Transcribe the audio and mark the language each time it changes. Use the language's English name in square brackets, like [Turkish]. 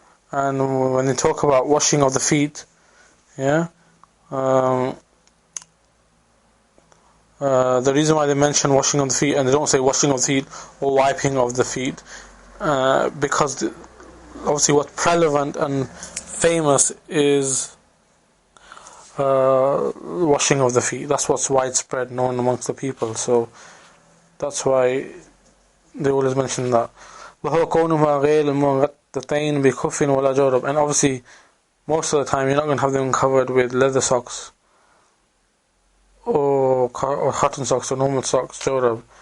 [English] And when they talk about washing of the feet, yeah, the reason why they mention washing of the feet and they don't say washing of the feet or wiping of the feet, because obviously what's prevalent and famous is washing of the feet. That's what's widespread, known amongst the people. So that's why they always mention that. [Arabic] وهو كونهما غير مغطتين بكف ولا جورب. [English] And obviously most of the time you're not going to have them covered with leather socks or cotton socks or normal socks, جورب.